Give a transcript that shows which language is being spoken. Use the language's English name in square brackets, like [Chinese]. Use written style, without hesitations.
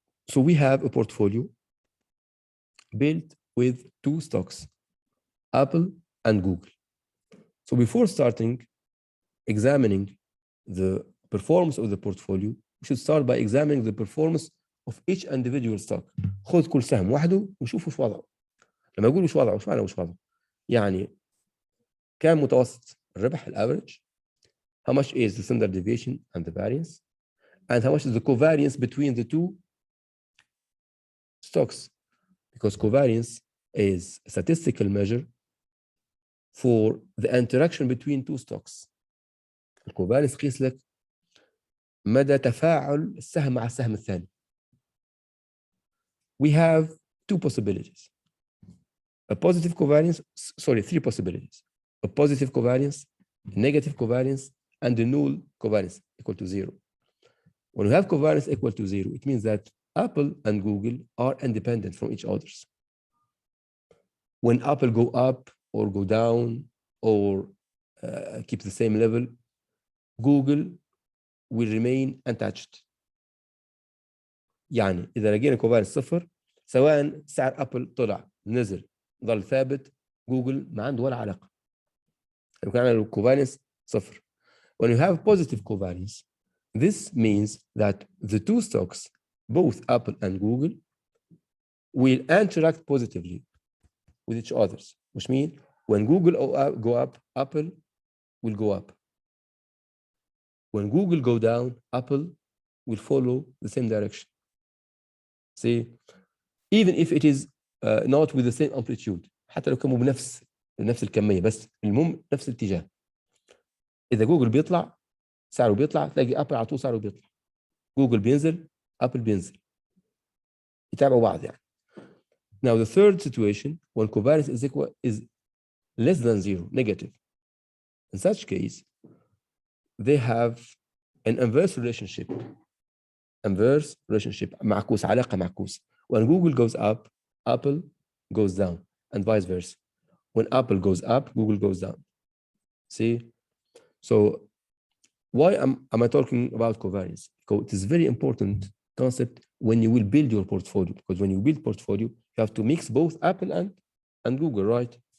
[English] So we have a portfolio built with 2 stocks, Apple and Google. So before starting examining the performance of the portfolio, we should start by examining the performance of each individual stock. [Arabic] خذ كل سهم وحده وشوف وش وضعه. لما أقول وش وضعه، وش معنى وش وضعه؟ يعني كم متوسط الربح الافريج؟ [English] How much is the standard deviation and the variance? And how much is the covariance between the 2 stocks? Because covariance is a statistical measure for the interaction between 2 stocks. [Arabic] الكوفارينس قيس لك مدى تفاعل السهم مع السهم الثاني. [English] We have 2 possibilities. A positive covariance, 3 possibilities. A positive covariance, a negative covariance, and a null covariance equal to 0. When we have covariance equal to 0, it means that Apple and Google are independent from each other. When Apple go up or go down or keep the same level, Google will remain untouched. [Arabic] يعني إذا لقينا covariance صفر سواء سعر أبل طلع نزل ظل ثابت جوجل ما عنده ولا علاقة. يمكن نعمل covariance صفر. [English] When you have positive covariance, this means that the two stocks, both Apple and Google, will interact positively with each other, which means when Google go up, Apple will go up. When Google go down, Apple will follow the same direction. See, even if it is not with the same amplitude, [Arabic] حتى لو كانوا بنفس الكمية بس المهم نفس الاتجاه. إذا جوجل بيطلع سعره بيطلع تلاقي أبل على طول سعره بيطلع. جوجل بينزل أبل بينزل. يتابعوا بعض يعني. [English] Now the third situation when covariance is less than zero, negative. In such case, they have an inverse relationship. Inverse relationship [Arabic] معكوس علاقة معكوس. [English] When Google goes up, Apple goes down and vice versa. When Apple goes up, Google goes down. See? So why am I talking about covariance? Because it is very important concept when you will build your portfolio. Because when you build portfolio, you have to mix both Apple and Google, right?